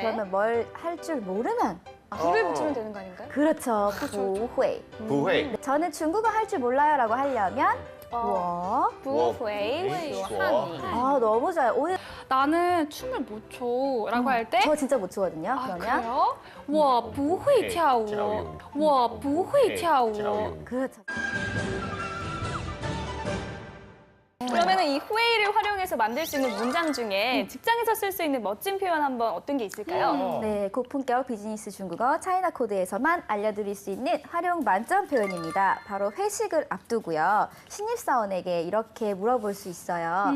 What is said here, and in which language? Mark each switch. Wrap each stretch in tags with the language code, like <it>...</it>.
<ko>그러면 뭘 할 줄 모르면 불을 붙이면 되는 거 아닌가요? 그렇죠.</ko> <zh>不会.</zh> <ko>부회. 저는 중국어 할 줄 몰라요 라고 하려면 我.</ko> <zh>不会说汉语.</zh> <ko>아, 너무 좋아요. 오늘 나는 춤을 못 춰라고 할 때 저 진짜 못 추거든요. 아, 그러면 그래요?</ko> <zh>我不会跳舞我不会跳舞</zh> <ko>그렇죠. 그러면 이 후웨이를 활용해서 만들 수 있는 문장 중에 직장에서 쓸 수 있는 멋진 표현 한번 어떤 게 있을까요? 네, 고품격 비즈니스 중국어 차이나 코드에서만 알려드릴 수 있는 활용 만점 표현입니다. 바로 회식을 앞두고요. 신입사원에게 이렇게 물어볼 수 있어요.</ko>